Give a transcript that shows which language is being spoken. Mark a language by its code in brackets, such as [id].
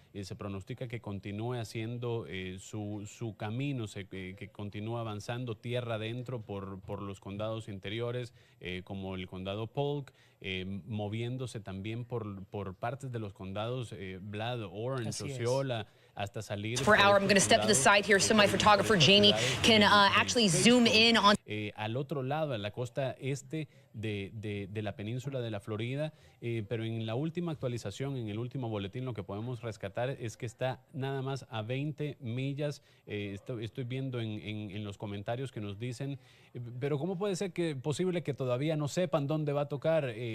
[es] Se pronostica que continúe haciendo su camino, que continúe avanzando tierra adentro por los condados interiores, como el condado Polk, moviéndose también por partes de los condados Vlad, Orange, Osceola, hasta salir. [en] For hour, I'm going to step to the side here so my photographer Jamie can actually zoom in on. [es] Al otro lado, a la costa este de la península de la Florida, pero en la última actualización, en el último boletín, lo que podemos rescatar es que está nada más a 20 millas. Estoy viendo en los comentarios que nos dicen, pero ¿cómo puede ser posible que todavía no sepan dónde va a tocar?